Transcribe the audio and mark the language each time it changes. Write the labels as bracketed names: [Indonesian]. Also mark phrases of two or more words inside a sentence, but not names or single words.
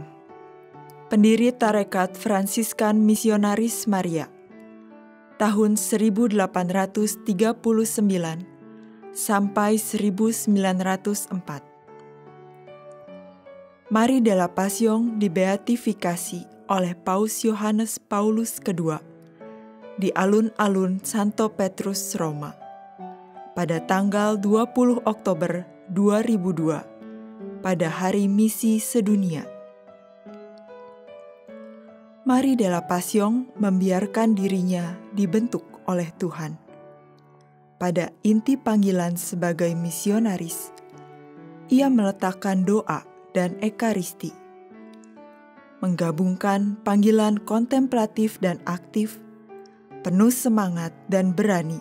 [Indonesian] Pendiri Tarekat Fransiskan Misionaris Maria. Tahun 1839 sampai 1904. Marie de la Passion dibeatifikasi oleh Paus Yohanes Paulus II di alun-alun Santo Petrus, Roma pada tanggal 20 Oktober 2002 pada Hari Misi Sedunia. Marie de la Passion membiarkan dirinya dibentuk oleh Tuhan. Pada inti panggilan sebagai misionaris, ia meletakkan doa dan ekaristi, menggabungkan panggilan kontemplatif dan aktif, penuh semangat dan berani.